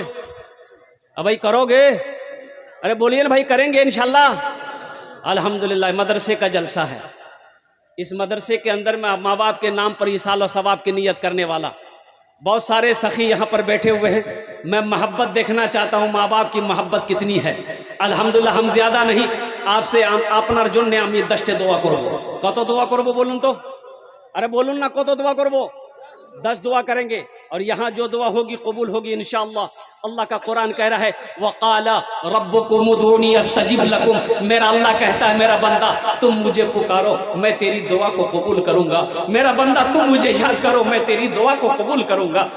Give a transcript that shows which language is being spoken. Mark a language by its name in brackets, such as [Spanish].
[Hindi] अब भाई करोगे? अरे बोलिए ना भाई, करेंगे इंशाल्लाह। अल्हम्दुलिल्लाह मदरसे का जलसा है, इस मदरसे के अंदर में माँ बाप के नाम पर ईसाल सवाब की नीयत करने वाला बहुत सारे सखी यहाँ पर बैठे हुए हैं। मैं मोहब्बत देखना चाहता हूँ, माँ बाप की मोहब्बत कितनी है। अल्हम्दुलिल्लाह हम ज़्यादा नहीं, आपसे [Bangla] আপনার জন্য আমি 10টা দোয়া করব। কত দোয়া করব বলুন তো? अरे बोलून ना कत दुआ करबो? [Hindi] 10 दुआ करेंगे और यहाँ जो दुआ होगी कबूल होगी इंशाअल्लाह। अल्लाह का कुरान कह रहा है वक़ाला रब्बुकुम उदूनी अस्तजिब लकुम। मेरा अल्लाह कहता है मेरा बंदा तुम मुझे पुकारो मैं तेरी दुआ को कबूल करूंगा। मेरा बंदा तुम मुझे याद करो मैं तेरी दुआ को कबूल करूंगा।